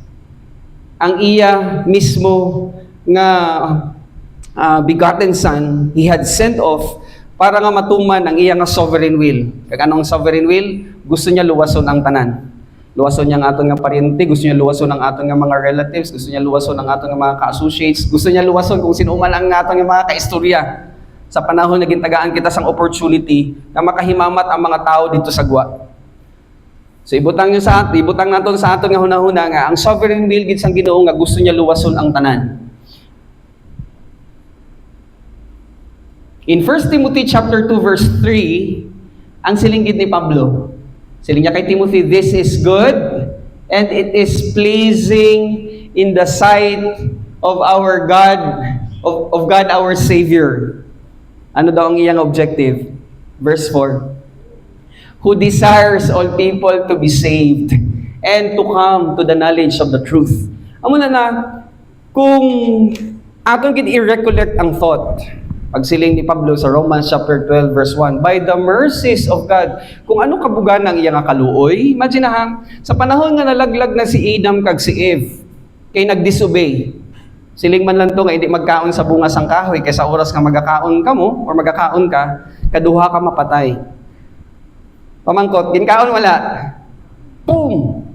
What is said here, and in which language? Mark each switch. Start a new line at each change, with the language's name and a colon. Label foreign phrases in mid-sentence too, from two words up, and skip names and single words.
Hiligaynon: Ang iya mismo nga
English: begotten Son, He had sent off
Hiligaynon: para nga matuman ang iya nga
English: sovereign will.
Hiligaynon: Kaya anong
English: sovereign will?
Hiligaynon: Gusto niya luwason ang tanan. Luwason niya ang aton nga paryente, gusto niya luwason ang aton nga mga relatives, gusto niya luwason ang aton nga mga ka-associates, gusto niya luwason kung sino man ang aton nga mga kaistorya. Sa panahon na gintagaan kita sang opportunity na makahimamat ang mga tao dito sa gwa. So ibutang naton sa aton nga hunahuna nga ang
English: sovereign will
Hiligaynon: gid sang Ginoo nga gusto niya luwason ang tanan.
English: In 1 Timothy chapter 2 verse 3,
Hiligaynon: ang silinggit ni Pablo. Siling niya kay Timothy,
English: this is good and it is pleasing in the sight of our God, of God our Savior.
Hiligaynon: Ano daw ang iyang objective?
English: Verse 4. Who desires all people to be saved and to come to the knowledge of the truth.
Hiligaynon: Amo na kung aton gid i-recollect ang thought, pagsiling ni Pablo sa Romans chapter 12 verse 1,
English: by the mercies of God,
Hiligaynon: kung ano kabugan ang iyang kaluoy, imagine na sa panahon nga nalaglag na si Adam kag si Eve, kay nag-disobey, siling man lang to nga hindi magkaon sa bunga sang kahoy, kay sa oras nga magakaon ka mo, or magakaon ka, kaduha ka mapatay. Pamangkot, ginkaon wala, boom!